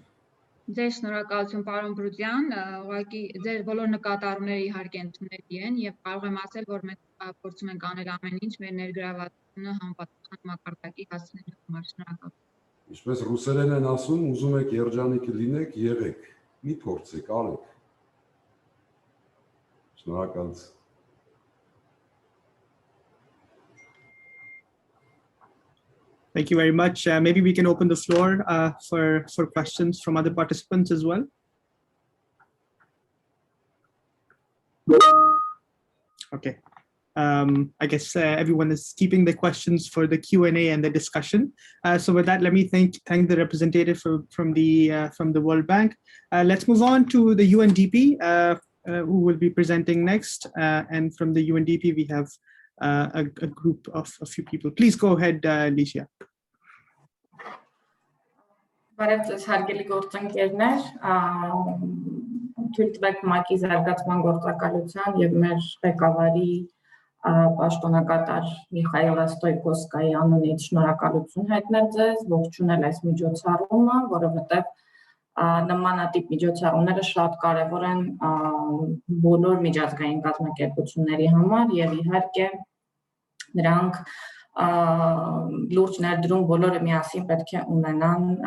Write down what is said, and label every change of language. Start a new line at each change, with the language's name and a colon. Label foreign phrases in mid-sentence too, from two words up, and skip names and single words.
Armenian: Ձեր շնորհակալություն, պարոն Բրուդյան, ուղղակի ձեր բոլոր նկատառումները իհարկե ընդունելի են եւ կարող եմ ասել, որ մենք փորձում ենք անել ամեն ինչ մեր ներգրավվածությունը համապատասխան մակարդակի հասցնելու համար։ Շնորհակալություն։ Ինչպես ռուսերեն են ասում, ուզում եք երջանիկ լինեք, եղեք, մի փորձեք, արեք։ Շնորհակալություն։
English: Thank you very much. Maybe we can open the floor for questions from other participants as well. Okay. I guess everyone is keeping the questions for the Q&A and the discussion. So with that, let me thank the representative from the World Bank. Let's move on to the UNDP, who will be presenting next. And from the UNDP, we have a group of a few people. Please go ahead, Alicia.
Armenian: Բարև հարգելի գործընկերներ, թույլ տվեք ՄԱԿ-ի զարգացման գործակալության եւ մեր ղեկավարի պաշտոնակատար Միխայելա Ստոյկովսկայի անունից շնորհակալություն հայտնել ձեզ, ողջունել այս միջոցառումը, որովհետեւ նմանատիպ միջոցառումները շատ կարևոր են բոլոր միջազգային կազմակերպությունների համար եւ իհարկե նրանք լուրջ ներդրում բոլորը միասին պետք է ունենան